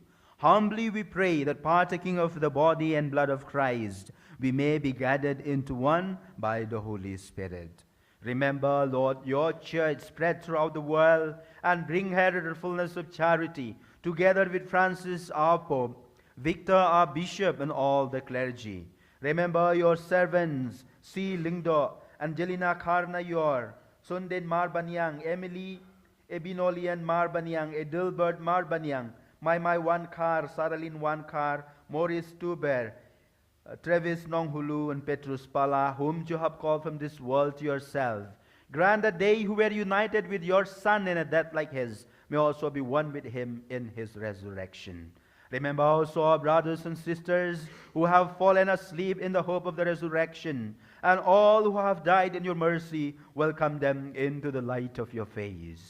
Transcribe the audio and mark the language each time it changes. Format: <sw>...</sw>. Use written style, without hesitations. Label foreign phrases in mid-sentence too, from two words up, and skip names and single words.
<en>Humbly we pray that, partaking of the body and blood of Christ, we may be gathered into one by the Holy Spirit. Remember, Lord, your church spread throughout the world, and bring her to the fullness of charity, together with Francis our Pope, Victor our Bishop, and all the clergy. Remember your servants, C. Lingdo, Angelina Karnayor, Sunden Marbanyang, Emily Ebinolian Marbanyang, Edilbert Marbanyang, Maymay Wankar, Saralyn Wankar, Maurice Tuber, Travis Nonghulu, and Petrus Pala, whom you have called from this world to yourself. Grant that they who were united with your Son in a death like his may also be one with him in his resurrection. Remember also our brothers and sisters who have fallen asleep in the hope of the resurrection, and all who have died in your mercy, welcome them into the light of your face.</en>